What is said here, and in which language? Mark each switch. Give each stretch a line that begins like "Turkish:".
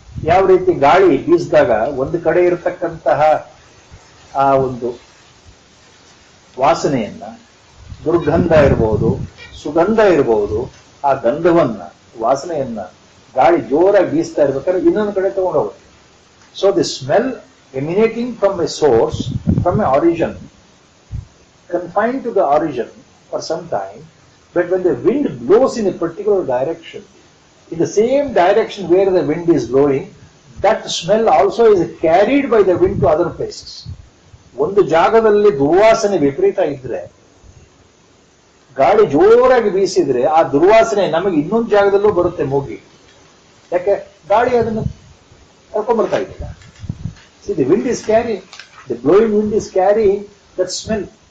Kannada: ಯಾವ ರೀತಿ ಗಾಳಿ ಬೀಸಿದಾಗ ಒಂದು ಕಡೆ ಇರತಕ್ಕಂತಹ ಆ ಒಂದು ವಾಸನೆಯನ್ನ, ದುರ್ಗಂಧ ಇರಬಹುದು, ಸುಗಂಧ ಇರಬಹುದು, ಆ ಗಂಧವನ್ನ, ವಾಸನೆಯನ್ನ ಗಾಳಿ ಜೋರಾಗಿ ಬೀಸ್ತಾ ಇರ್ಬೇಕಾದ್ರೆ ಇನ್ನೊಂದು ಕಡೆ ತಗೊಂಡು ಹೋಗುತ್ತೆ.
English: So the smell emanating from a source, from a origin, confined to the origin for some time, but when the wind blows in a particular direction, in the same direction where the wind is blowing, that smell also is carried by the wind to other places.
Kannada: ಒಂದು ಜಾಗದಲ್ಲಿ ದುರ್ವಾಸನೆ ವಿಪರೀತ ಇದ್ರೆ, ಗಾಳಿ ಜೋರಾಗಿ ಬೀಸಿದ್ರೆ ಆ ದುರ್ವಾಸನೆ ನಮಗೆ ಇನ್ನೊಂದು ಜಾಗದಲ್ಲೂ ಬರುತ್ತೆ ಮೂಗಿ. ಯಾಕೆ? ಗಾಳಿ ಅದನ್ನು ಕರ್ಕೊಂಡ್ಬರ್ತಾ ಇದ್ದಿಲ್ಲ.
English: See, the wind is carrying, the blowing wind is carrying that smell.